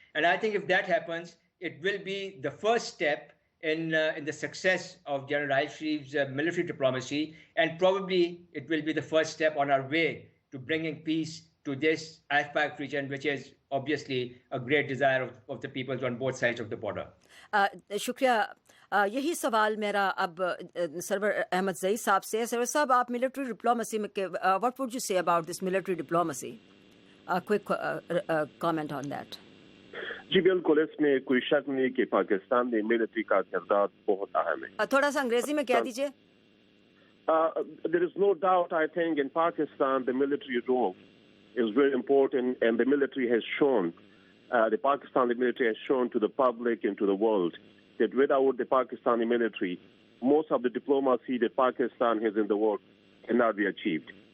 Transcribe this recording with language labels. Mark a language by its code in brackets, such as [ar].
[en] And I think if that happens, it will be the first step in the success of General Rahil Sharif's military diplomacy, and probably it will be the first step on our way to bringing peace to this AFPAC region, which is obviously a great desire of the peoples on both sides of the border. [hi] शुक्रिया। यही सवाल मेरा अब server Ahmad ज़ई साहब से है। Server साहब, आप मिलिट्री डिप्लोमेसी में [en] What would you say about this military diplomacy? Quick comment on that. [hi] जी बिल्कुल, इसमें कोई शक नहीं कि पाकिस्तान में मिलिट्री का किरदार बहुत अहम है। थोड़ा सा अंग्रेजी में कह दीजिए। [en] There is no doubt, I think, in Pakistan the military role is very important, and the military has shown, the Pakistani military has shown to the public and to the world that without the Pakistani military, most of the diplomacy that Pakistan has in the world cannot be achieved.